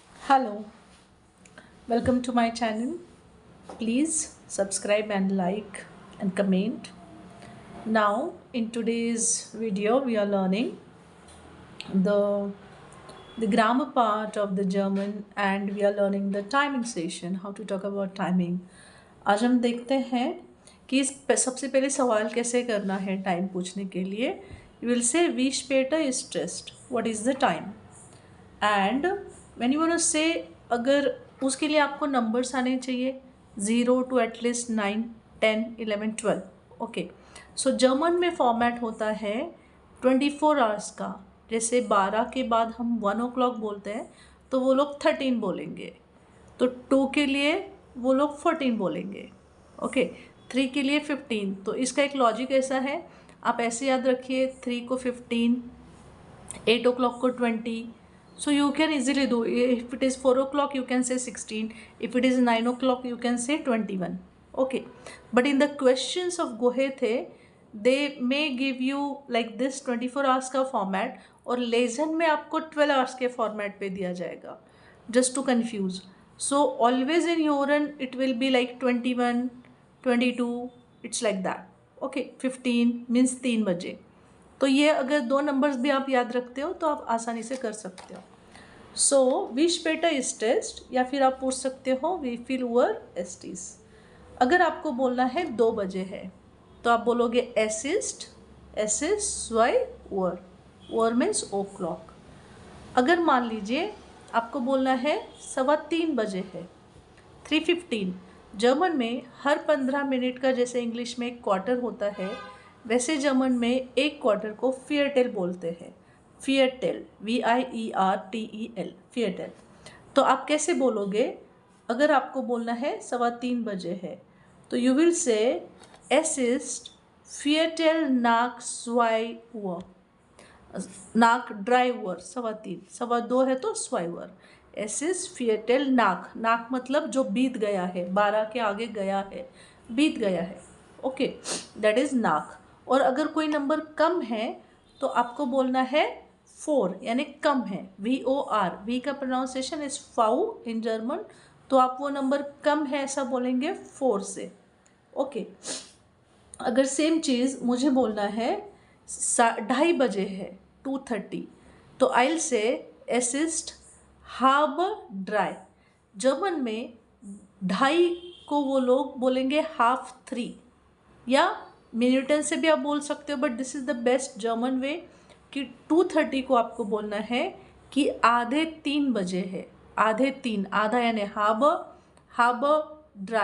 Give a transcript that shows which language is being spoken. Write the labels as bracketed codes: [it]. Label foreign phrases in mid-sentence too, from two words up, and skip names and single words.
[en] Hello, welcome to my channel. Please subscribe and like and comment. Now, in today's video, we are learning the the grammar part of the German and we are learning the timing session, how to talk about timing. [hi] आज हम देखते हैं कि सबसे पहले सवाल कैसे करना है टाइम पूछने के लिए. [en] You will say [de] wie später ist es? [en] What is the time? and when you want to say [hi] अगर उसके लिए आपको नंबर्स आने चाहिए 0 [en] to at least [hi] 9, 10, 11, 12. [en] okay, so [hi] जर्मन में फॉर्मेट होता है 24 आवर्स का. जैसे 12 के बाद हम 1 o'clock बोलते हैं तो वो लोग 13 बोलेंगे, तो 2 के लिए वो लोग 14 बोलेंगे. ओके, 3 के लिए 15. तो इसका एक लॉजिक ऐसा है, आप ऐसे याद रखिए 3 को 15, 8 o'clock को 20. [en] So you can easily do, if it is 4 o'clock you can say 16, if it is 9 o'clock you can say 21. Okay, but in the questions of Goethe they may give you like this 24 hours का format [hi] और लेसन में आपको [en] 12 hours के format [hi] पे दिया जाएगा, [en] just to confuse. So always in Yoran it will be like 21, 22, it's like that. Okay, 15 means 3 बजे. [hi] तो ये अगर दो नंबर्स भी आप याद रखते हो तो आप आसानी से कर सकते हो. [de] सो wie später ist es, [hi] या फिर आप पूछ सकते हो [de] wie viel Uhr ist es. [hi] अगर आपको बोलना है 2 बजे है तो आप बोलोगे [de] es ist 2 Uhr. [en] Uhr means o'clock. [hi] अगर मान लीजिए आपको बोलना है 3:15 बजे है 3:15. जर्मन में हर 15 मिनट का जैसे इंग्लिश में एक क्वार्टर होता है वैसे जर्मन में एक क्वार्टर को फियरटेल बोलते हैं. [de] फियरटेल, VIERTEL, फियरटेल. [hi] तो आप कैसे बोलोगे अगर आपको बोलना है 3:15 बजे है तो [en] you will say [de] es ist Viertel nach 2 Uhr. nach drei Uhr 3:15, 2:15 [hi] है तो [de] 2 Uhr. es ist Viertel nach, [hi] नाक मतलब जो बीत गया है, 12 के आगे गया है, बीत गया है. [en] okay, that is नाक. [hi] और अगर कोई नंबर कम है तो आपको बोलना है 4, यानी कम है, VOR. V का [en] pronunciation is vau in German, [hi] तो आप वो नंबर कम है ऐसा बोलेंगे 4 से. ओके, अगर सेम चीज़ मुझे बोलना है 2:30 बजे है 2:30 तो [en] I will say [de] es ist halb 3. [hi] जर्मन में 2:30 को वो लोग बोलेंगे 2:30 या मिनटन से भी आप बोल सकते हो, [en] but this is the best German way [hi] कि 2:30 को आपको बोलना है कि 2:30 बजे है. 2:30, आधा यानी [de] halb drei.